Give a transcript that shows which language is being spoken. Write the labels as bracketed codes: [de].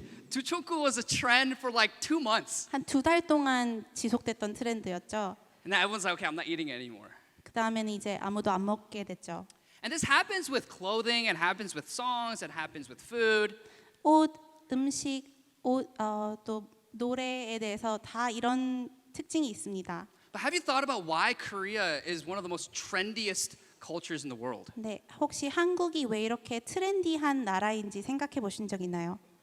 [en] 두총쿠 was a trend for like 2 months. [ko] 한 2달 동안 지속됐던 트렌드였죠. [en] And then everyone's like, okay, I'm not eating it anymore. [ko] 그 다음에는 이제 아무도 안 먹게 됐죠. [en] And this happens with clothing, it happens with songs, it happens with food. [ko] 옷, 음식, 또 노래에 대해서 다 이런 특징이 있습니다. [en] But have you thought about why Korea is one of the most trendiest cultures in the world? [ko] 네, 혹시 한국이 왜 이렇게 트렌디한 나라인지 생각해 보신 적 있나요?